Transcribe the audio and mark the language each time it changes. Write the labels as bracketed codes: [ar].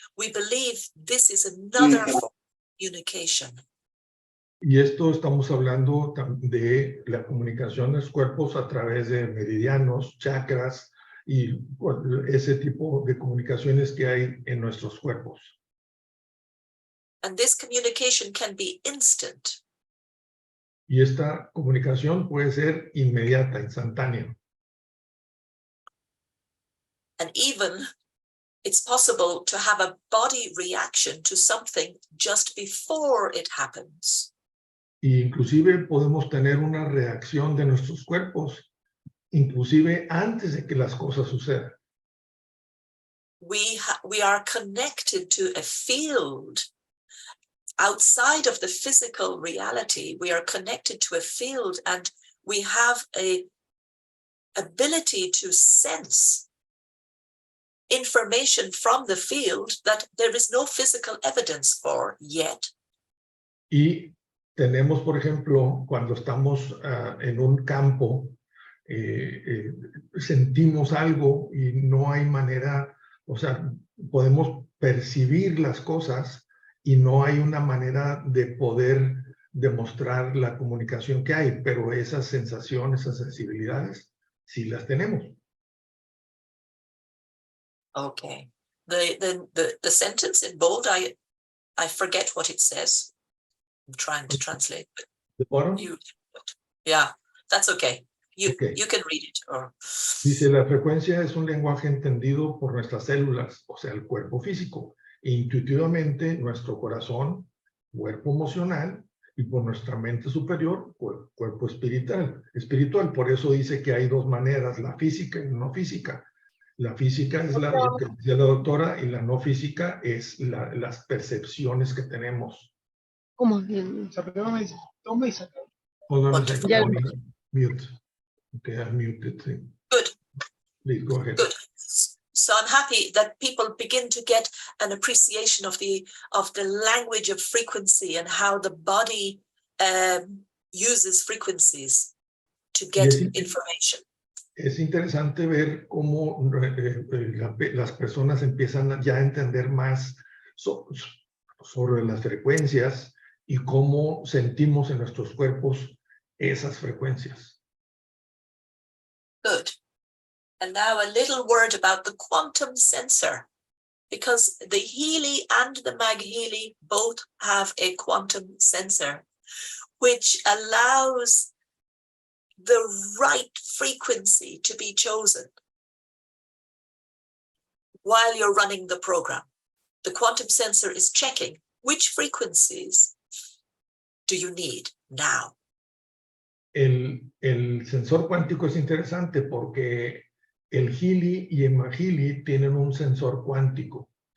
[en] We believe this is another form of communication. [es] Y esto estamos hablando de la comunicación de los cuerpos a través de meridianos, chakras y ese tipo de comunicaciones que hay en nuestros cuerpos. [en] And this communication can be instant. [es] Y esta comunicación puede ser inmediata, instantánea. [en] And even it's possible to have a body reaction to something just before it happens. [es] Y inclusive podemos tener una reacción de nuestros cuerpos, inclusive antes de que las cosas sucedan. [en] We are connected to a field outside of the physical reality. We are connected to a field, and we have a ability to sense information from the field that there is no physical evidence for yet. [es] Y tenemos, por ejemplo, cuando estamos en un campo, sentimos algo y no hay manera, o sea, podemos percibir las cosas y no hay una manera de poder demostrar la comunicación que hay, pero esas sensaciones, esas sensibilidades, sí las tenemos. [en] Okay. The sentence in bold, I forget what it says. I'm trying to translate. The bottom? Yeah, that's okay. You Okay. can read it. Or... [es] Dice, la frecuencia es un lenguaje entendido por nuestras células, o sea, el cuerpo físico, e intuitivamente nuestro corazón, cuerpo emocional, y por nuestra mente superior, cuerpo espiritual. Por eso dice que hay dos maneras, la física y la no física. La física es lo que decía la doctora, y la no física es las percepciones que tenemos. ¿Cómo? Toma y saca. [en] Hold on a second. [es] Ya. [en] Mute. Okay, I'm muted. Good. Please go ahead. Good. So I'm happy that people begin to get an appreciation of the language of frequency and how the body uses frequencies to get information. [es] Es interesante ver cómo las personas empiezan ya a entender más sobre las frecuencias y cómo sentimos en nuestros cuerpos esas frecuencias. [en] Good. And now a little word about the quantum sensor, because the Healy and the MagHealy both have a quantum sensor, which allows the right frequency to be chosen while you're running the program. The quantum sensor is checking which frequencies do you need now. [es] El sensor cuántico es interesante porque el Healy y el MagHealy tienen un sensor cuántico.